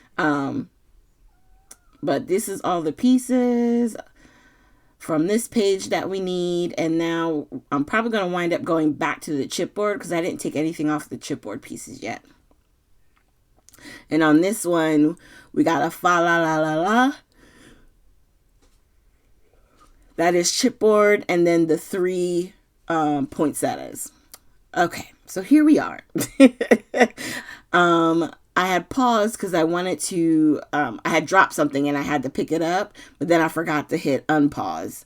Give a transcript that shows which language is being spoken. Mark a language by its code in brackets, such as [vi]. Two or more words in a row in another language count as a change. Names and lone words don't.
[en] But this is all the pieces from this page that we need. And now I'm probably going to wind up going back to the chipboard because I didn't take anything off the chipboard pieces yet. And on this one, we got a fa la la la la. That is chipboard, and then the 3 poinsettias. Okay, so here we are. I had paused because I wanted to, I had dropped something and I had to pick it up, but then I forgot to hit unpause.